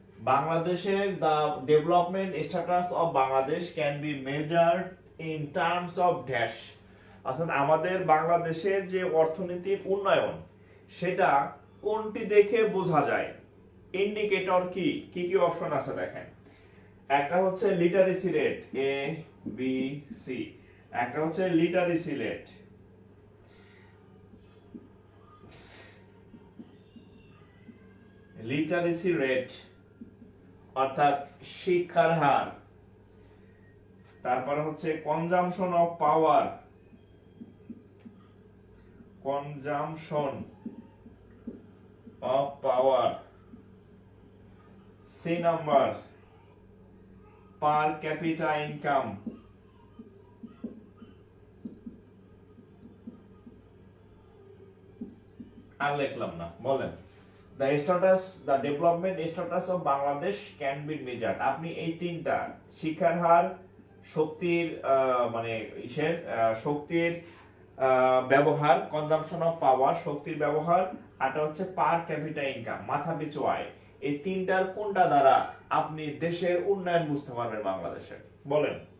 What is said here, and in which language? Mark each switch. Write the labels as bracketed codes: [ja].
[en] বাংলাদেশের the development status of Bangladesh can be measured in terms of dash. [bn] অর্থাৎ আমাদের বাংলাদেশের যে অর্থনৈতিক উন্নয়ন সেটা কোনটি দেখে বোঝা যায়? ইন্ডিকেটর কি কি কি অপশন আছে দেখেন। একটা হচ্ছে literacy rate, A B C. একটা হচ্ছে লিটারেসি রেট, লিটারেসি রেট অর্থাৎ শিক্ষার হার। তারপরে হচ্ছে consumption of power, consumption of power. C number per capital income. আর লিখলাম না, বলেন। [en] The status, the development status of Bangladesh can be measured. [bn] আপনি এই তিনটা, শিক্ষার হার, শক্তির মানে ইসের শক্তির ব্যবহার, কনজাম্পশন অফ পাওয়ার, শক্তির ব্যবহার, আরটা হচ্ছে পার ক্যাপিটা ইনকাম, মাথা পিছু আয়। এই তিনটার কোনটা দ্বারা আপনি দেশের উন্নয়ন বুঝতে পারবেন বাংলাদেশের? বলেন।